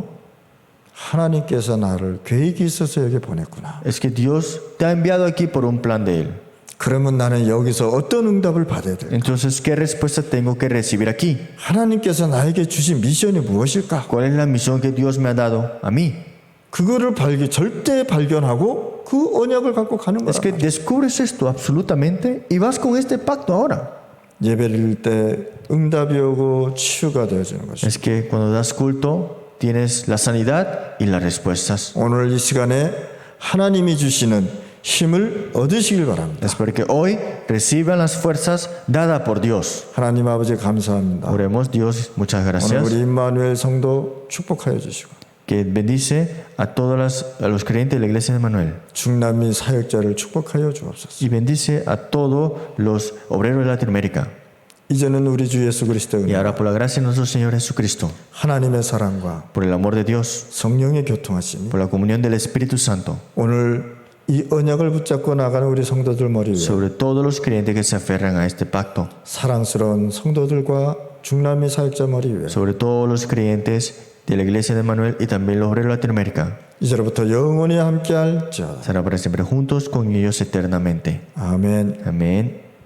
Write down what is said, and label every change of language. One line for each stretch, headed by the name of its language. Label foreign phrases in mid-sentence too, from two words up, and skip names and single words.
Korean: 하나님께서 나를 계획이 있어서 여기 보냈구나.
Spanish: Es que Dios te ha enviado aquí por un plan de Él.
Korean: 그러면 나는 여기서 어떤 응답을 받아야 돼?
Spanish: Entonces, ¿qué respuesta tengo que recibir aquí?
Korean: 하나님께서 나에게 주신 미션이 무엇일까?
Spanish: ¿Cuál es la misión que Dios me ha dado a mí?
Korean: 그거를 절대 발견하고 그 언약을 갖고 가는 거야.
Spanish: Es que descubres esto absolutamente y vas con este pacto ahora.
Korean: 예배를 때 응답이 오고 치유가 되어지는 것이죠.
Spanish: Es que cuando das culto tienes la sanidad y las respuestas.
Korean: 오늘 이 시간에 하나님이 주시는 힘을 얻으시길 바랍니다.
Spanish: Espero que hoy reciban las fuerzas dadas por Dios.
Korean: 하나님 아버지 감사합니다.
Spanish: Oremos, Dios, muchas
Korean: 오늘
Spanish: gracias.
Korean: 우리 임마누엘 성도 축복하여 주시고
Spanish: Que bendice a todos los creyentes de la iglesia de Manuel.
Korean: 중남미 사역자를 축복하여 주옵소서.
Spanish: Y bendice a todos los obreros de Latinoamérica.
Korean: 이제는 우리 주 예수 그리스도의
Spanish: Y
Korean: 은혜,
Spanish: ahora por la gracia de nuestro Señor Jesucristo,
Korean: 하나님의 사랑과
Spanish: por el amor de Dios,
Korean: 성령의 교통하심이
Spanish: por la comunión del Espíritu Santo,
Korean: 오늘 이 언약을 붙잡고 나가는 우리 성도들 머리 위에
Spanish: sobre todos los creyentes que se aferran a este pacto,
Korean: 사랑스러운 성도들과 중남미 사역자 머리 위에
Spanish: sobre todos los creyentes de la iglesia de Manuel y también los obreros de Latinoamérica.
Korean: 이제로부터 영원히 함께할지어다.
Spanish: Será para siempre juntos con ellos eternamente.
Korean: 아멘.
Spanish: Amén.